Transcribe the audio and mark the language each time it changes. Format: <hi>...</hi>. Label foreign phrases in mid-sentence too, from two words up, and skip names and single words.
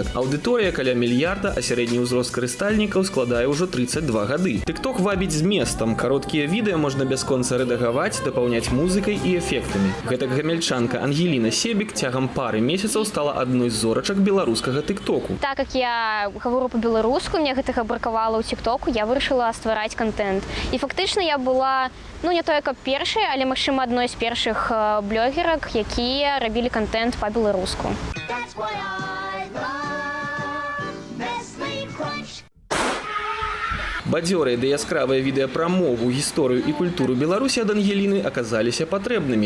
<be>Аўдыторыя каля мільярда, а сярэдні ўзрост карыстальнікаў складае ўжо 32 гады. TikTok вабіць зместам. Кароткія відэа можна бясконца рэдагаваць, дапаўняць музыкай і эфектамі. Гэтак гамяльчанка Ангеліна Себік цягам пары месяцаў стала адной з зорачак беларускага TikToku.</be> <ru>Так как я говорю по-беларуску,</ru> <be>мне гэтага бракавала ў TikToku, я вырашыла ствараць контент. І фактычна я была, не толькі першай, але, магчыма, адной з першых блогерак, якія рабілі контент па-беларуску. Бадзёрыя ды яскравыя відэа пра мову, гісторыю і культуру Беларусі ад Ангеліны аказаліся патрэбнымі.</be>